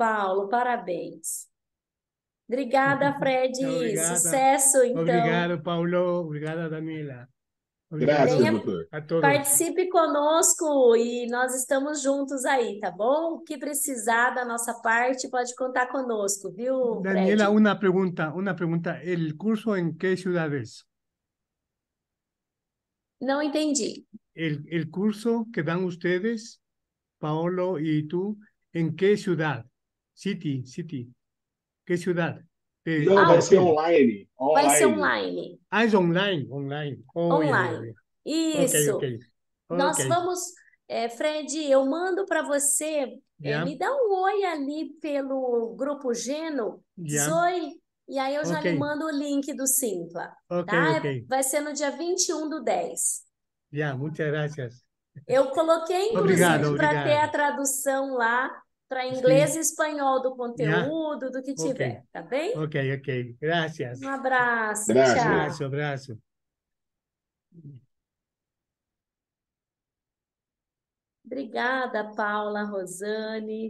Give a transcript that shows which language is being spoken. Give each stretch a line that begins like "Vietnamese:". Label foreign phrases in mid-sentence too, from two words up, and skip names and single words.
Portuguese: Paulo, parabéns. Obrigada, Fred. Obrigada. Sucesso, então. Obrigado, Paulo. Obrigada, Daniela. Graças, Obrigado Venha, doutor. a todos. participe conosco e nós estamos juntos aí, tá bom? O que precisar da nossa parte, pode contar conosco, viu, Daniela, Fred?
Spanish: una pregunta, una pregunta. ¿El curso en qué ciudad es?
Portuguese: Não entendi.
Spanish: El curso que dan ustedes, Paolo y tú, ¿en qué ciudad? City. ¿Qué ciudad de
Portuguese: Não, vai ser
Spanish: Brasil?
Portuguese: online. Vai ser Online. online.
Spanish: Ah, es online. Oh, ya. Online. Ok, ok.
Portuguese: Isso. Ok, Nós vamos, Fred, eu mando para você,
Spanish: ya,
Portuguese: me dá um oi ali pelo grupo Geno, diz
Spanish: ya.
Portuguese: oi, e aí eu já Ok, lhe mando o link do Simpla, ok, tá? ok. Vai ser no dia 21/10.
Spanish: Ya, muchas gracias.
Portuguese: Eu coloquei, Obrigado, inclusive, para ter a obrigado. tradução lá para inglês
Spanish: Sí,
Portuguese: e espanhol do
Spanish: ya.
Portuguese: conteúdo, do que Ok, tiver, tá bem?
Spanish: ok. Gracias.
Portuguese: Um abraço, Graças. tchau.
Spanish: Abrazo.
Portuguese: Obrigada, Paula, Rosane.